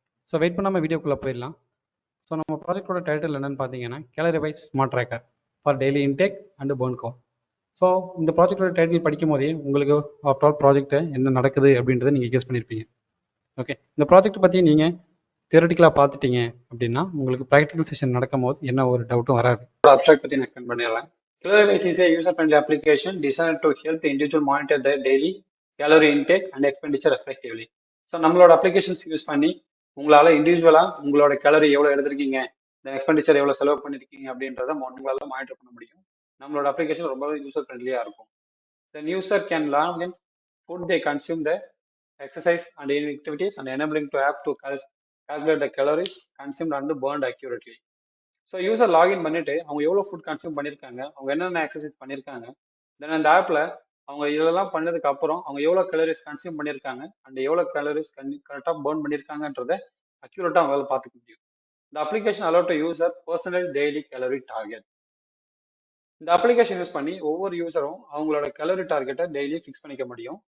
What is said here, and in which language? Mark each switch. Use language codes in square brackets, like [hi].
[ta] So wait பண்ணாமல் வீடியோக்குள்ளே போயிடலாம். ஸோ நம்ம ப்ராஜெக்டோட டைட்டில் என்னென்னு பார்த்தீங்கன்னா gallery wise smart tracker for daily intake and burn goal. So இந்த ப்ராஜெக்டோட டைட்டில் படிக்கும் போதே உங்களுக்கு ஆஃப்டர் ப்ராஜெக்ட்டை என்ன நடக்குது அப்படின்றத நீங்கள் கெஸ் பண்ணியிருப்பீங்க. ஓகே, இந்த ப்ராஜெக்ட் பற்றி நீங்கள் தியரட்டிக்கலாக பார்த்துட்டீங்க அப்படின்னா உங்களுக்கு ப்ராக்டிக்கல் செஷன் நடக்கும் போது என்ன ஒரு டவுட்டும் வராது. அப்ஸ்ட்ராக்ட் பற்றி நான் எக்ஸ்பிளைன் பண்ணிடுறேன். [en] Calorie is a user-friendly application designed to help the individual monitor their daily calorie intake and expenditure effectively. [ta] So நம்மளோட அப்ளிகேஷன்ஸ் யூஸ் பண்ணி உங்களால் இண்டிவிஜுவலாக உங்களோட கேலரி எவ்வளோ எடுத்திருக்கீங்க, இந்த எக்ஸ்பெண்டிச்சர் எவ்வளோ செலவு பண்ணியிருக்கீங்க அப்படின்றத உங்களால் மானிட்டர் பண்ண முடியும். நம்மளோட அப்ளிகேஷன் ரொம்பவே யூசர் ஃப்ரெண்ட்லியாக இருக்கும். [en] Then user can log in, food they consume, the exercise and eating activities, and enabling to app to calculate the calories consumed and burned accurately. [ta] So user login பண்ணிட்டு அவங்க எவ்வளோ food consume பண்ணியிருக்காங்க, அவங்க என்னென்ன exercise பண்ணியிருக்காங்க, தென் அந்த ஆப்பில் அவங்க இதெல்லாம் பண்ணதுக்கு அப்புறம் அவங்க எவ்வளோ கலோரிஸ் கன்சியூம் பண்ணியிருக்காங்க அண்ட் எவ்வளோ கலோரிஸ் கரெக்டாக பர்ன் பண்ணியிருக்காங்கன்றதை அக்யூரேட்டாக அவங்களால பார்த்துக்க முடியும். இந்த application [en] Allow to user personalise daily calorie target. [ta] இந்த அப்ளிகேஷன் யூஸ் பண்ணி ஒவ்வொரு யூசரும் அவங்களோட கலோரி டார்கெட்டை டெய்லி ஃபிக்ஸ் பண்ணிக்க முடியும்.